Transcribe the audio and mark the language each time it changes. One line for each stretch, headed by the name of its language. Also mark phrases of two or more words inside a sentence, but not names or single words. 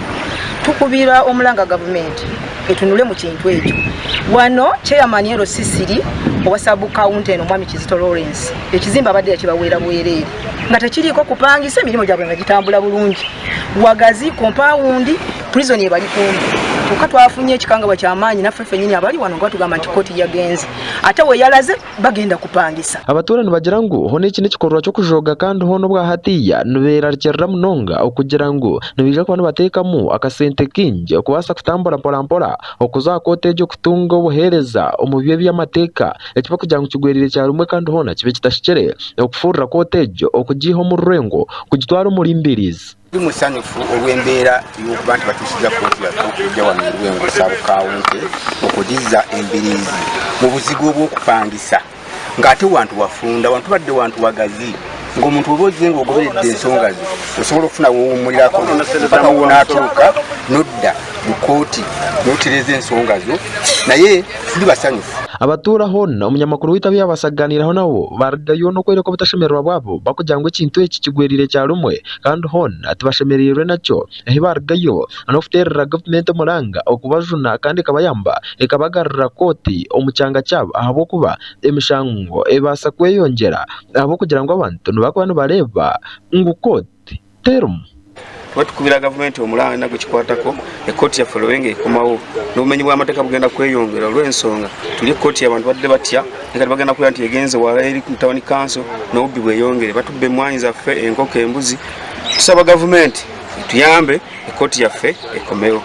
Ganda: Tukubira omulanga gavumenti etunule mu kintu ekyo wano chairman yero sisiri owa sabu kawunti eno mwami Kizito Lawrence ekizimba abadde yakibaweera bwereere nga tekiriiko kupangisa emirimu gyabwe nga gitambula bulungi wagazi
English: compound prison
Ganda: ebali kumbi kyokka twafunye ekikangabwa ky'amaanyi naffe ffennyini abali wano nga batugamba nti koti yagenze ate we yalaze bagenda kupangisa.
Chiga: Abaturage bagira ngu hono iki nikikorwa cyo kujoga kandi hono bwa hatiya nibeerakyerera munonga okugira ngu nibija kubona bateekamu akasente kingi okubasa kutambura mporampora okuza kote ejo kutunga obuhereza omubye by'amateeka ekiba kugira ngu kigwerire cyarumwe kandi hona kibe kitashikere okufurra kote ejo okugiho mu Rwengo kugitwara umulimbirizi.
Ganda: Musanyufu olw'embeera y'okubantu batusiza koti yatujja wano Rwengo sabu kawunti okugiza embirizi mu buzigu obw'okupangisa ng'ate wantu wafunda wantu badde wantu wagazi ng'omuntu oba ozze ng'ogoberedde ensonga ze osobola okufuna woowummulirako paka wonaatuuka nodda mu kooti n'otereeza ensonga zo naye tuli basanyufu.
Chiga: Abatura hona omunyamakuru witabye abasaganiraho nabo baragayo no kwereka obutashemererwa bwabo bakugira ngo ekintu eki kigwerire kya rumwe kandi hona tibashemereirwe nakyo ehi baragayo anofuterera gavumenti omuranga okubajuna kandi kabayamba ekabagarra kooti omukyanga kyabo ahabwokuba emishango ebasa kweyongera ahabwokugira ngo abantu nibakuba nibareeba ngu kooti terumu.
Ganda: Batukubira gavumenti omulanga nagwe kikwatako ekooti yaffe Lwenge ekomawo n'obumenyi bw'amateeka bugenda kweyongera olw'ensonga tuli ekooti y'abantu badde batya nekati bagenda kuya nti egenze wala eri ku tawuni kanso n'obubbi bweyongere batubbe emmwanyi zaffe enkoko embuzi tusaba gavumenti tuyambe ekooti yaffe ekomewo